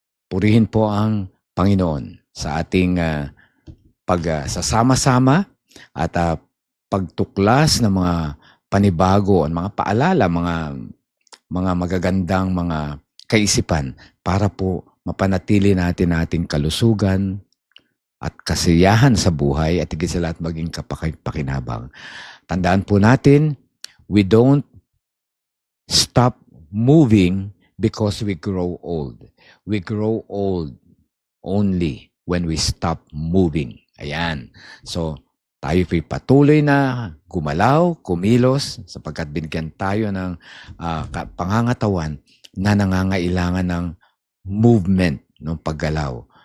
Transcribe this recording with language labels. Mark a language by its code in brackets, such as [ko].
[tl] Purihin po ang Panginoon sa ating pagsasama-sama at pagtuklas ng mga panibago at mga paalala, mga magagandang mga kaisipan para po mapanatili natin ating kalusugan at kasiyahan sa buhay at higit sa lahat maging kapakipakinabang. Tandaan po natin, [en] we don't stop moving because we grow old. We grow old only when we stop moving. [tl] Ayan. So, tayo po'y patuloy na gumalaw, kumilos, sapagkat binigyan tayo ng pangangatawan na nangangailangan ng movement ng paggalaw.